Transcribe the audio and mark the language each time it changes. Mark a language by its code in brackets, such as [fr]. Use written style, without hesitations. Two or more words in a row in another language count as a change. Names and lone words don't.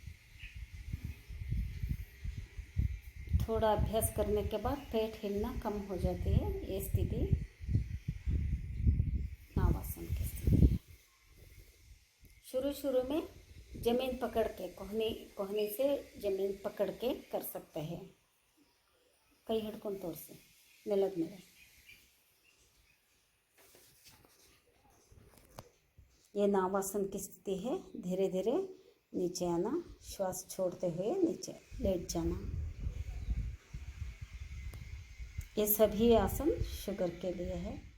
[hi] थोड़ा अभ्यास करने के बाद पेट हिलना कम हो जाती है। ये स्थिति नावासन की स्थिति है। शुरू में ज़मीन पकड़ के, कोहनी से ज़मीन पकड़ के कर सकते हैं। [kn] कई ಹಿಡ್ಕೊಂಡು ತೋರಿಸಿ ನೆಲದ ಮೇಲೆ। [hi] ये नावासन की स्थिति है। धीरे धीरे नीचे आना, श्वास छोड़ते हुए नीचे लेट जाना। ये सभी आसन शुगर के लिए है।